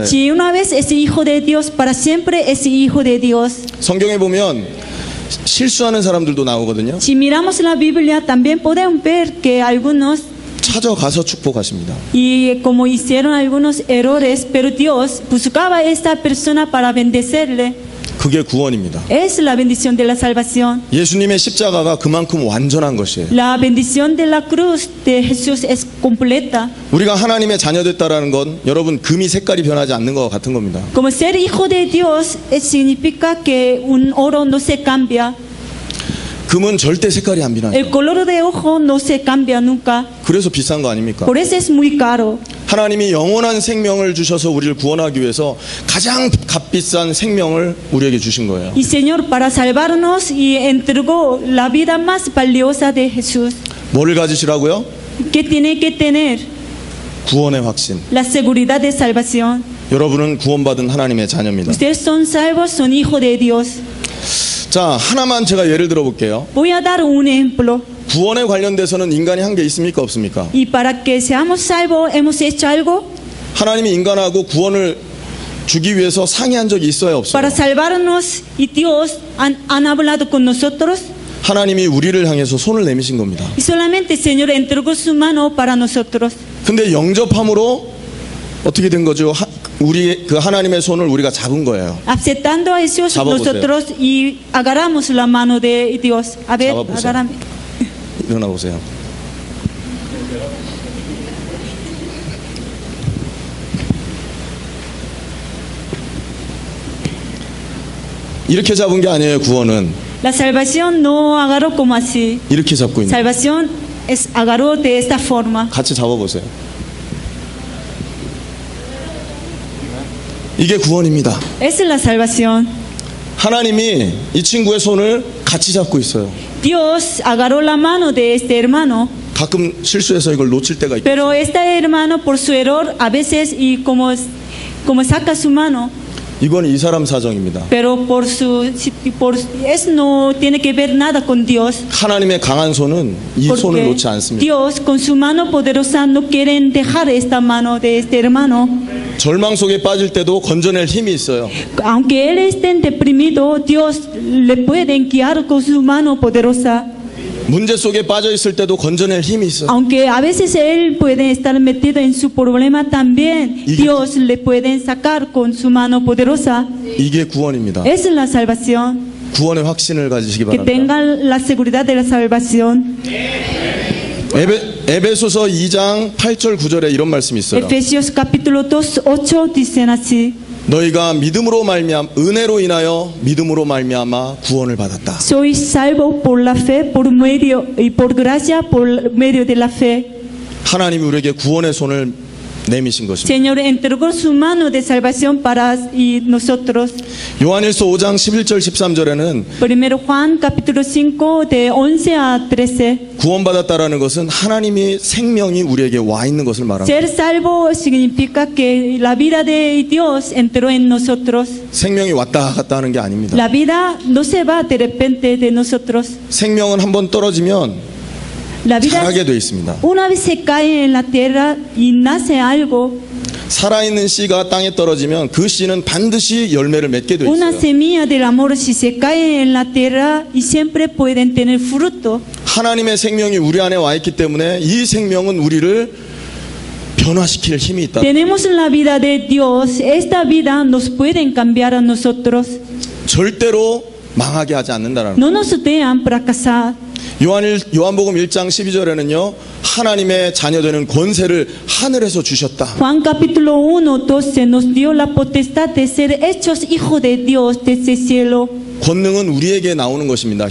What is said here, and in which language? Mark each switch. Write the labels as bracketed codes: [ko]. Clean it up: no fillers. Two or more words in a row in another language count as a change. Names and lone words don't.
[es] Si una vez es hijo de Dios, para siempre es hijo de Dios. [ko] 성경에 보면 실수하는 사람들도 나오거든요. [es] Si miramos la Biblia, también podemos ver que algunos, [ko] 찾아가서 축복하십니다. [es] y como hicieron algunos errores, pero Dios buscaba a esta persona para bendecirle. [ko] 그게 구원입니다. [es] Es la bendición de la salvación. [ko] 예수님의 십자가가 그만큼 완전한 것이에요. [es] La bendición de la cruz de Jesús es completa. [ko] 우리가 하나님의 자녀 됐다라는 건 여러분 금이 색깔이 변하지 않는 것 같은 겁니다. [es] Como ser hijo de Dios significa que un oro no se cambia. [ko] 금은 절대 색깔이 안 변해요. [es] El color de ojo no se cambia nunca. [ko] 그래서 비싼 거 아닙니까? [es] Por eso es muy caro. [ko] 하나님이 영원한 생명을 주셔서 우리를 구원하기 위해서 가장 값비싼 생명을 우리에게 주신 거예요. [es] Y Señor, para salvarnos, y entregó la vida más valiosa de Jesús. [ko] 뭐를 가지시라고요? [es] ¿Qué tiene que tener? [ko] 구원의 확신. [es] La seguridad de salvación. [ko] 여러분은 구원받은 하나님의 자녀입니다. [es] Ustedes son salvos, son hijos de Dios. [ko] 자, 하나만 제가 예를 들어 볼게요. [es] Voy a dar un ejemplo. [ko] 구원에 관련돼서는 인간이 한 게 있습니까? 없습니까? [es] Y para que seamos salvos, ¿hemos hecho algo? [ko] 하나님이 인간하고 구원을 주기 위해서 상의한 적이 있어요? 없어요? [es] Para salvarnos, y Dios han hablado con nosotros. [ko] 하나님이 우리를 향해서 손을 내미신 겁니다. [es] Y solamente el Señor entregó su mano para nosotros. [ko] 근데 영접함으로 어떻게 된 거죠? 우리 그 하나님의 손을 우리가 잡은 거예요. [es] Aceptando a Jesús, [ko] 잡아보세요. [es] nosotros y agarramos la mano de Dios. A ver, [ko] 잡아보세요. [es] agárrame. [ko] 일어나 보세요. 이렇게 잡은 게 아니에요. 구원은 [es] La salvación no agarró como así. [ko] 이렇게 잡고 있는. [es] Salvación es agarró de esta forma. [ko] 같이 잡아보세요. 이게 구원입니다. [es] Esa es la salvación. [ko] 하나님이 이 친구의 손을 같이 잡고 있어요. [es] Dios agarró la mano de este hermano, [ko] 가끔 실수해서 이걸 놓칠 때가 있고. [es] pero este hermano por su error a veces y como saca su mano, [ko] 이건 이 사람 사정입니다. [es] pero eso no tiene que ver nada con Dios. [ko] 하나님의 강한 손은 이 손을 [es] Porque [ko] 놓지 않습니다. [es] Dios con su mano poderosa no quieren dejar esta mano de este hermano. [ko] 절망 속에 빠질 때도 건져낼 힘이 있어요. [es] Aunque él esté deprimido, Dios le puede guiar con su mano poderosa. [ko] 문제 속에 빠져 있을 때도 건져낼 힘이 있어요. [es] Aunque a veces él puede estar metido en su problema también, Y- Dios le puede sacar con su mano poderosa. [ko] 이게 구원입니다. [es] Esa es la salvación. [ko] 구원의 확신을 가지시기 [es] Que [ko] 바랍니다. [es] tengan la seguridad de la salvación. [ko] 에베소서 2장 8절 9절에 이런 말씀이 있어요. [es] Efesios capítulo 2, 8 dicen así. [ko] 너희가 믿음으로 말미암 은혜로 인하여 믿음으로 말미암아 구원을 받았다. [es] Sois salvos por la fe, por medio y por gracia, por medio de la fe. [ko] 하나님이 우리에게 구원의 손을 내미신 것입니다. [es] Señor entregó su mano de salvación para y nosotros. [ko] 요한일서 5장 11절 13절에는 [es] Primero Juan capítulo 5 de 11 a 13. [ko] 구원받았다라는 것은 하나님이 생명이 우리에게 와 있는 것을 말합니다. [es] Ser salvo significa que la vida de Dios entró en nosotros. [ko] 생명이 왔다 갔다 하는 게 아닙니다. [es] La vida no se va de repente de nosotros. [ko] 생명은 한번 떨어지면 [es] La vida [ko] 자라게 돼 있습니다. [es] una vez se cae en la tierra y nace algo. [ko] 살아있는 씨가 땅에 떨어지면 그 씨는 반드시 열매를 맺게 돼 [es] Una [ko] 있어요. [es] semilla del amor si se cae en la tierra y siempre pueden tener fruto. [ko] 하나님의 생명이 우리 안에 와 있기 때문에 이 생명은 우리를 변화시킬 힘이 있다. [es] Tenemos la vida de Dios. Esta vida nos puede cambiar a nosotros. [ko] 절대로 망하게 하지 않는다라는 [es] No nos dejan fracasar. [ko] 요한복음 1장 12절에는요 하나님의 자녀되는 권세를 하늘에서 주셨다. [es] Juan capítulo 1, 12 nos dio la potestad de ser hechos hijos de Dios desde el cielo. [ko] 권능은 우리에게 나오는 것입니다.